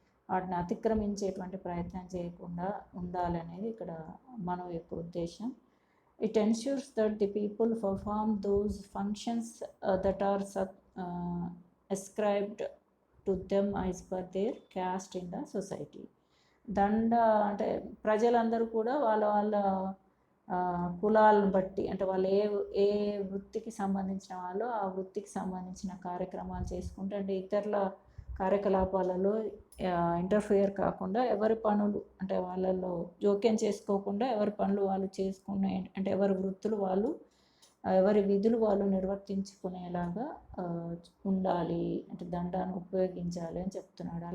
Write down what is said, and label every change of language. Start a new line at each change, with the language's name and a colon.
Telugu: వాటిని అతిక్రమించేటువంటి ప్రయత్నం చేయకుండా ఉండాలనేది ఇక్కడ మన యొక్క ఉద్దేశం.
English: It ensures that the people perform those functions that are ascribed to them as per their caste in the society.
Telugu: దండ అంటే ప్రజలందరూ కూడా వాళ్ళ వాళ్ళ కులాలను బట్టి, అంటే వాళ్ళు ఏ వృత్తికి సంబంధించిన వాళ్ళు ఆ వృత్తికి సంబంధించిన కార్యక్రమాలు చేసుకుంటే, అంటే ఇతరుల కార్యకలాపాలలో ఇంటర్ఫియర్ కాకుండా ఎవరి పనులు, అంటే వాళ్ళలో జోక్యం చేసుకోకుండా ఎవరి పనులు వాళ్ళు చేసుకునే, అంటే ఎవరి వృత్తులు వాళ్ళు, ఎవరి విధులు వాళ్ళు నిర్వర్తించుకునేలాగా ఉండాలి, అంటే దండాన్ని ఉపయోగించాలి అని చెప్తున్నాడు.